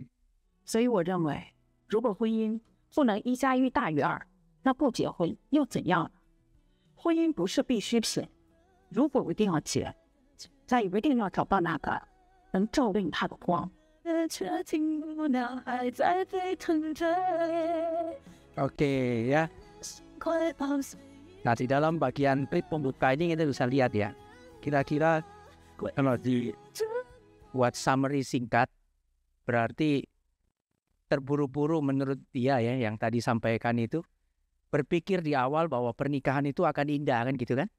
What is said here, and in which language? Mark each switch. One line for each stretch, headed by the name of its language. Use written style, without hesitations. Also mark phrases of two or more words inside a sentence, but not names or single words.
Chinese: 所以我认为，如果婚姻不能1+1大于2，那不结婚又怎样呢？婚姻不是必需品，如果我一定要结，那一定要找到那个能照亮他的光。却听不到还在沸腾着。
Indonesian: Oke ya. Nah, di dalam bagian klip pembuka ini kita bisa lihat ya. Kira-kira kalau buat summary singkat, berarti terburu-buru menurut dia ya, yang tadi sampaikan itu, berpikir di awal bahwa pernikahan itu akan indah kan gitu kan.